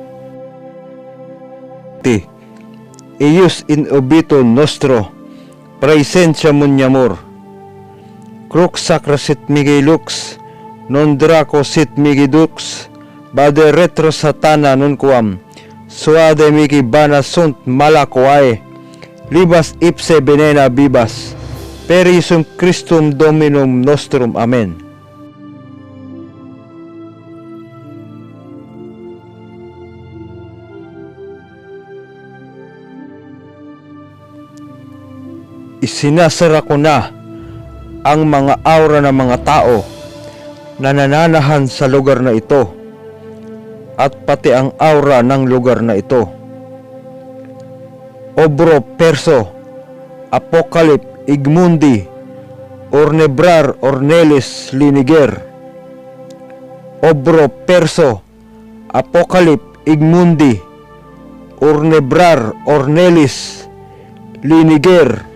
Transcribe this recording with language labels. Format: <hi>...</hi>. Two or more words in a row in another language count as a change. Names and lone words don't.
<la>Eius in obito nostro, praesentia muniamur, crux sacra sit mihi lux, non draco sit mihi dux, bade retro satana non quam, suade mihi bana sunt malacoae, libas ipse venena bibas, per Iesum Christum Dominum nostrum. Amen.</la> <tl>Isinasara ko na ang mga aura ng mga tao na nananahan sa lugar na ito, at pati ang aura ng lugar na ito. Obro perso, apokalip igmundi, ornebrar ornelis liniger. Obro perso, apokalip igmundi, ornebrar ornelis liniger.</tl>